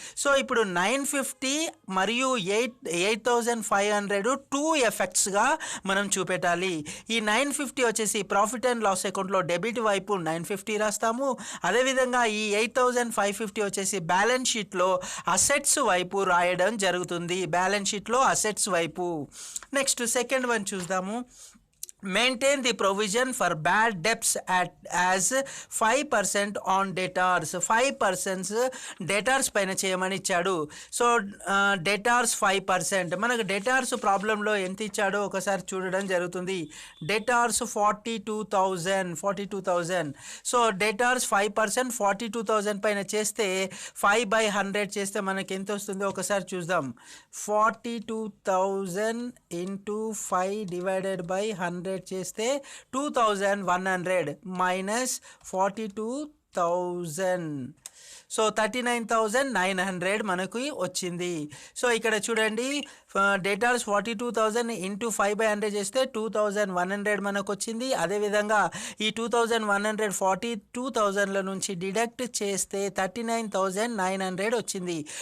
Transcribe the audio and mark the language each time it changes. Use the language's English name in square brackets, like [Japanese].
[Telugu] So ఇప్పుడు 950 మరియు 8,500 two ఎఫెక్ట్స్గా మనం చూపెట్టాలి. ఈ 950 వచ్చేసి ప్రాఫిట్ అండ్ లాస్ అకౌంట్లో డెబిట్ వైపు 950 రాస్తాము. అదేవిధంగా ఈ 8,550 వచ్చేసి బ్యాలెన్స్ షీట్లో అసెట్స్ వైపు రాయడం జరుగుతుంది, బ్యాలెన్స్ షీట్లో అసెట్స్ వైపు. నెక్స్ట్ సెకండ్ వన్ చూద్దాము. [English] Maintain the provision for bad debts as 5% on debtors. [Telugu] 5% debtors పైన చేయమని ఇచ్చాడు. So debtors 5%. మనకు డెటార్స్ ప్రాబ్లంలో ఎంత ఇచ్చాడో ఒకసారి చూడడం జరుగుతుంది. డెటార్స్ 42,000. సో డెటార్స్ 5% 42,000 పైన చేస్తే 5/100 చేస్తే మనకి ఎంత వస్తుందో ఒకసారి చూద్దాం. 42,000 [English] into 5 divided by [Telugu] 100 చేస్తే 2,100 మైనస్ 42,000. సో 39,900 మనకు వచ్చింది. సో ఇక్కడ చూడండి, డేటార్స్ 42,000 ఇంటూ 5/100 చేస్తే 2,100 మనకు వచ్చింది. అదేవిధంగా ఈ 2,100 42,000 నుంచి డిడక్ట్ చేస్తే 39,900 వచ్చింది.